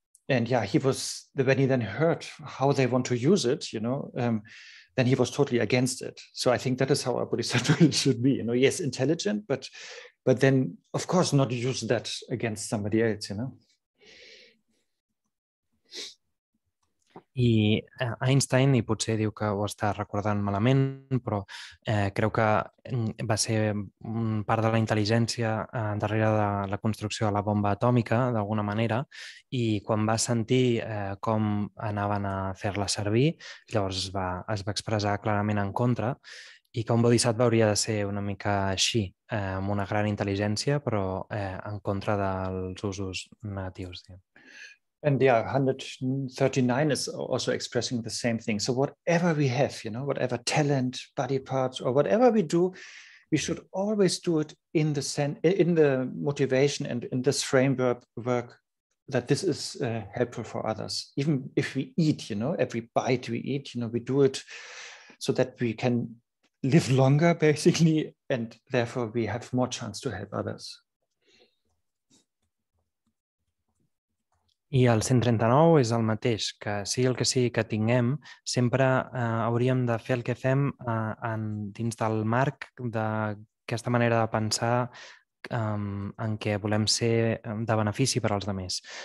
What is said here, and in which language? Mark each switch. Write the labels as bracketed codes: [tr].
[en] And he was when he then heard how they want to use it, then he was totally against it. So I think that is how a bodhisattva should be. Yes, intelligent, but then of course not use that against somebody else. [ca] I Einstein, i potser diu que ho està recordant malament, però creu que va ser part de la intel·ligència darrere de la construcció de la bomba atòmica, d'alguna manera, i quan va sentir com anaven a fer-la servir, llavors es va expressar clarament en contra, i que un bodhisattva hauria de ser una mica així, amb una gran intel·ligència, però en contra dels usos negatius, diguem. [en] And 139 is also expressing the same thing. So whatever we have, whatever talent, body parts, or whatever we do, we should always do it in the motivation and in this framework that this is helpful for others. Even if we eat, every bite we eat, we do it so that we can live longer, basically, and therefore we have more chance to help others. [ca] I el 139 és el mateix, que sigui el que sigui que tinguem, sempre hauríem de fer el que fem dins del marc d'aquesta manera de pensar en què volem ser de benefici per als altres.